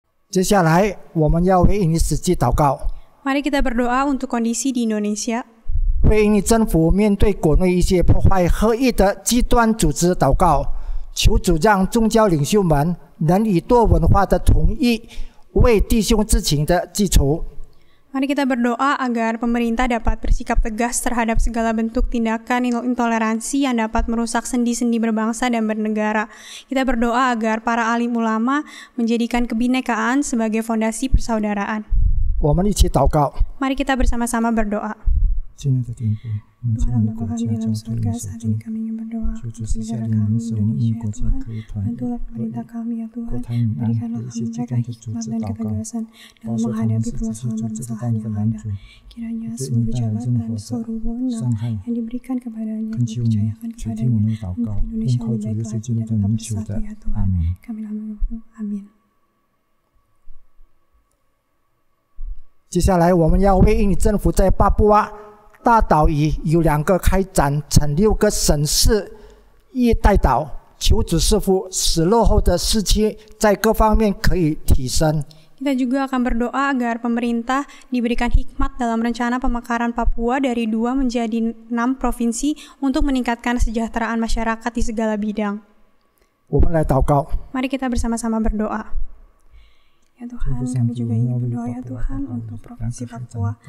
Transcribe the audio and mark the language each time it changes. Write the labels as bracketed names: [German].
[Chinese] 接下来我们要为印尼实际祷告。 [Indonesian] Mari kita berdoa untuk kondisi di Indonesia. [Chinese] 为印尼政府面对国内一些破坏合一的极端组织祷告，求主让宗教领袖们能以多文化的统一为弟兄之情的基础。 [Indonesian] Mari kita berdoa agar pemerintah dapat bersikap tegas terhadap segala bentuk tindakan intoleransi yang dapat merusak sendi-sendi berbangsa dan bernegara. Kita berdoa agar para alim ulama menjadikan kebinekaan sebagai fondasi persaudaraan. Mari kita bersama-sama berdoa. Tuhan Bapa kami dalam surga, saat ini kami ingin berdoa untuk negara kami Indonesia ya Tuhan. Bantulah pemerintah kami ya Tuhan. Berikanlah mereka hikmat dan ketegasan dalam menghadapi permasalahan-permasalahan yang ada. Kiranya seluruh jabatan, seluruh wewenang yang diberikan kepadanya, dipercayakan kepadanya untuk Indonesia lebih baik lagi dan tetap bersatu ya Tuhan. Kami berdoa, amin. [Chinese] 接下来我们要为印尼政府在巴布亚大岛屿有2个开展成6个省市一带岛，求主师父使落后的时期在各方面可以提升。 [Indonesian] Kita juga akan berdoa agar pemerintah diberikan hikmat dalam rencana pemekaran Papua dari 2 menjadi 6 provinsi untuk meningkatkan kesejahteraan masyarakat di segala bidang. Mari kita bersama-sama berdoa. Ya Tuhan, kami juga ingin berdoa ya Tuhan untuk Provinsi Papua.